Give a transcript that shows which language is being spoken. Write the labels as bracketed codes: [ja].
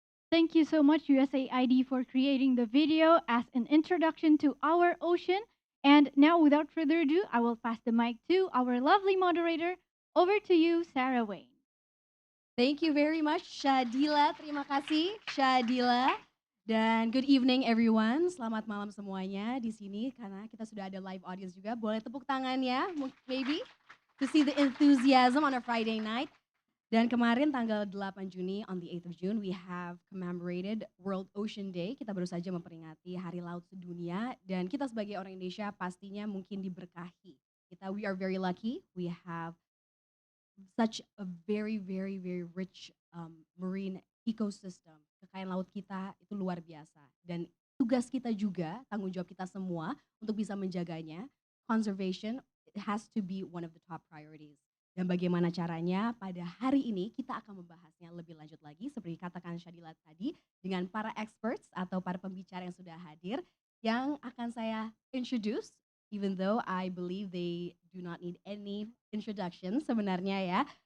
[en] Thank you so much, USAID, for creating the video as an introduction to our ocean. And now, without further ado, I will pass the mic to our lovely moderator. Over to you, Sarah Wayne. Thank you very much, Shadila. [id] Terima kasih, Shadila. Dan [en] good evening everyone. [id] Selamat malam semuanya di sini karena kita sudah ada live audience juga. Boleh tepuk tangannya, [en] maybe, to see the enthusiasm on a Friday night. [id] Dan kemarin tanggal 8 Juni, [en] on the 8th of June, we have commemorated World Ocean Day. [id] Kita baru saja memperingati Hari Laut Sedunia. Dan kita sebagai orang Indonesia pastinya mungkin diberkahi. [en] We are very lucky. We have such a very rich marine ecosystem. [id] Kekayaan laut kita itu luar biasa. Dan tugas kita juga, tanggung jawab kita semua untuk bisa menjaganya. [en] Conservation, it has to be one of the top priorities. [id] Dan bagaimana caranya pada hari ini kita akan membahasnya lebih lanjut lagi seperti katakan Shadila tadi dengan para experts atau para pembicara yang sudah hadir yang akan saya introduce [en] even though I believe they do not need any introduction [id] sebenarnya ya.